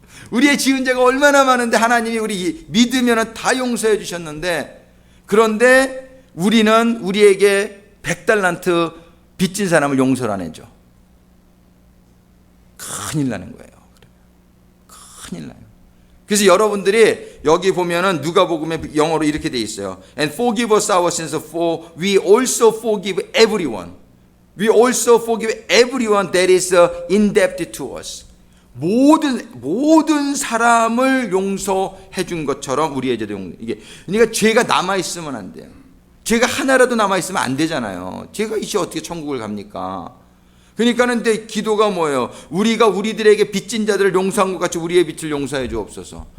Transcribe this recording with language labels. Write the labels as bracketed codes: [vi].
[ko] 우리의 지은 죄가 얼마나 많은데 하나님이 우리 믿으면 다 용서해 주셨는데 그런데 우리는 우리에게 100달란트 빚진 사람을 용서를 안 해줘. 큰일 나는 거예요. 큰일 나요. 그래서 여러분들이 여기 보면은 누가복음에 영어로 이렇게 돼 있어요. [en] And forgive us our sins for we also forgive everyone. We also forgive everyone that is indebted to us. [ko] 모든 사람을 용서해 준 것처럼 우리의 죄도 이게 그러니까 죄가 남아 있으면 안 돼요. 죄가 하나라도 남아 있으면 안 되잖아요. 죄가 이제 어떻게 천국을 갑니까? 그러니까는 근데 기도가 뭐예요? 우리가 우리들에게 빚진 자들을 용서한 것 같이 우리의 빚을 용서해 주옵소서.